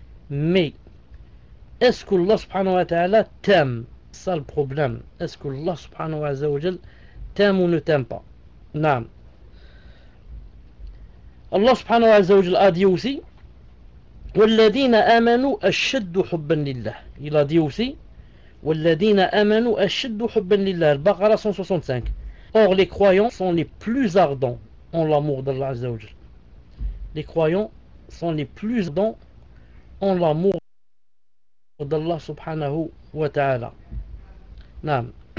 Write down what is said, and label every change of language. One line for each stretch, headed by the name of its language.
French: Mais est-ce que Allah subhanahu wa ta'ala t'aime? Ça le problème. Est-ce que Allah subhanahu wa ta'ala t'aime ou ne t'aime pas? Naam. Allah subhanahu wa ta'ala a dit aussi,
Arabic: والذين آمنوا أشد حبا لله.
French: Il a dit aussi,
Arabic: والذين آمنوا أشد حبا لله.
French: Al-Baqarah 165. Or les croyants sont les plus ardents en l'amour d'Allah Azza wa Jal. Les croyants sont les plus ardents en l'amour d'Allah subhanahu wa ta'ala. Naam.